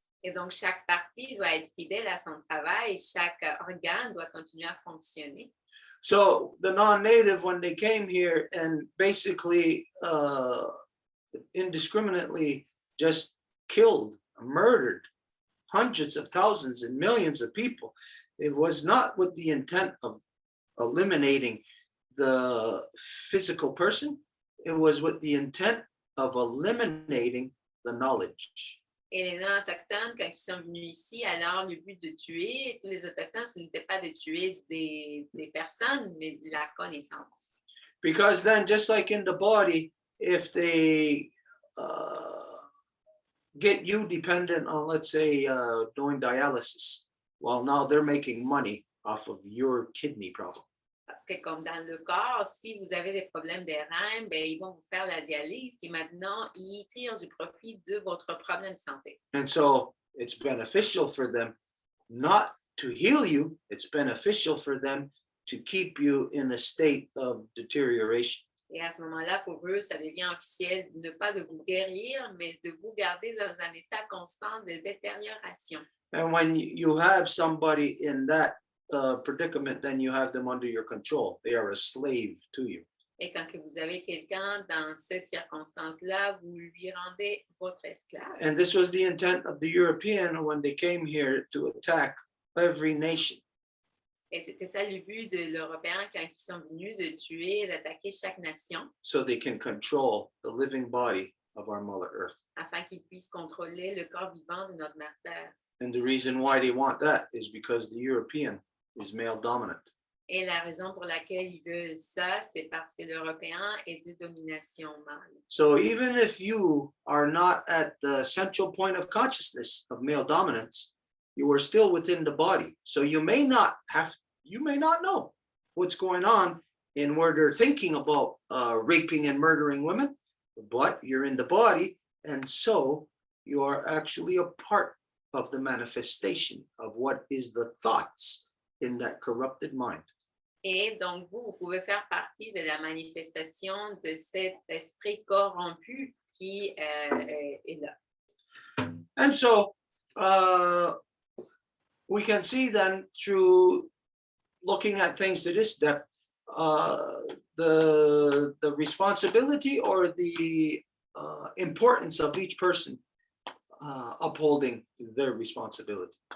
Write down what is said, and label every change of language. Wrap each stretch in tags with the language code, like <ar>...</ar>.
<fr>Et donc, chaque partie doit être fidèle à son travail. Chaque organe doit continuer à fonctionner.</fr> <en>So the non-native, when they came here and basically indiscriminately just killed, murdered hundreds of thousands and millions of people, it was not with the intent of eliminating the physical person. It was with the intent of eliminating the knowledge.</en> <fr>Et les non-autochtones, quand ils sont venus ici, alors le but de tuer tous les autochtones, ce n'était pas de tuer des personnes, mais de la connaissance.</fr> <en>Because then, just like in the body, if they get you dependent on, let's say, doing dialysis, well, now they're making money off of your kidney problem.</en> <fr>Parce que comme dans le corps, si vous avez des problèmes des reins, ben, ils vont vous faire la dialyse, puis maintenant, ils tirent du profit de votre problème de santé.</fr> <en>And so it's beneficial for them not to heal you. It's beneficial for them to keep you in a state of deterioration.</en> <fr>Et à ce moment-là, pour eux, ça devient officiel, ne pas de vous guérir, mais de vous garder dans un état constant de détérioration.</fr> <en>And when you have somebody in that predicament, then you have them under your control. They are a slave to you.</en> <fr>Et quand que vous avez quelqu'un dans ces circonstances-là, vous lui rendez votre esclave.</fr> <en>And this was the intent of the European when they came here to attack every nation.</en> <fr>Et c'était ça le but de l'Européen quand ils sont venus, de tuer, d'attaquer chaque nation,</fr> <en>So they can control the living body of our Mother Earth.</en> <fr>afin qu'ils puissent contrôler le corps vivant de notre mère Terre.</fr> <en>And the reason why they want that is because the European is male dominant.</en> <fr>Et la raison pour laquelle ils veulent ça, c'est parce que l'Européen est de domination mâle.</fr> <en>So even if you are not at the central point of consciousness of male dominance, you are still within the body. So you may not know what's going on in where they're thinking about raping and murdering women, but you're in the body, and so you are actually a part of the manifestation of what is the thoughts in that corrupted mind.</en> <fr>Et donc, vous pouvez faire partie de la manifestation de cet esprit corrompu qui est là.</fr> <en>And so we can see then through looking at things to this depth, the responsibility or the importance of each person upholding their responsibility.</en>